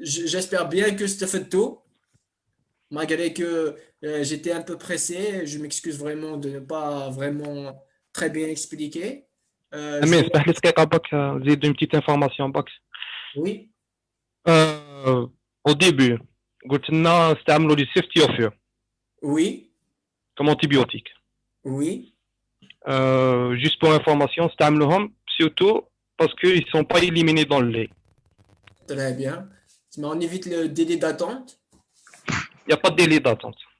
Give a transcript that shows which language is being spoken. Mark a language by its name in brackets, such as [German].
[French] J'espère bien que c'était fait tôt, malgré que j'étais un peu pressé. Je m'excuse vraiment de ne pas vraiment très bien expliquer. [Arabic] امين اسمح لي دقيقه باك نزيد [French] une petite information [Arabic] باك. [French] Oui, au début [Arabic] قلت لنا استعملوا لي سيفتيوفير [French] oui, comme antibiotique. oui. Juste pour information, استعملوهم surtout parce qu'ils ne sont pas éliminés dans le lait. Très bien. Mais on évite le délai d'attente. n'y a pas de délai d'attente